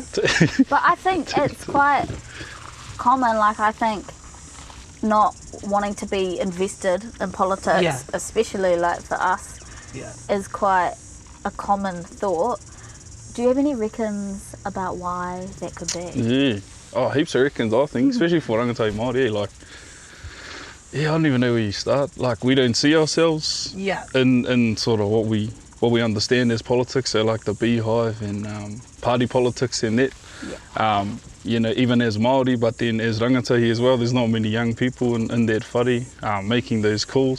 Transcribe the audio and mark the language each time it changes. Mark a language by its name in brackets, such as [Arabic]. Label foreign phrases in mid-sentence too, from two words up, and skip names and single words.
[English] But I think it's quite common, like I think not wanting to be invested in politics, especially like for us, is quite a common thought. Do you have any reckons about why that could be? Heaps of reckons, I think, especially for [Māori] rangatahi Māori. [English] I don't even know where you start. Like, we don't see ourselves in sort of what we understand as politics, so like the beehive and party politics and that. Even as Māori, but then as rangatahi as well, there's not many young people in that whare making those calls.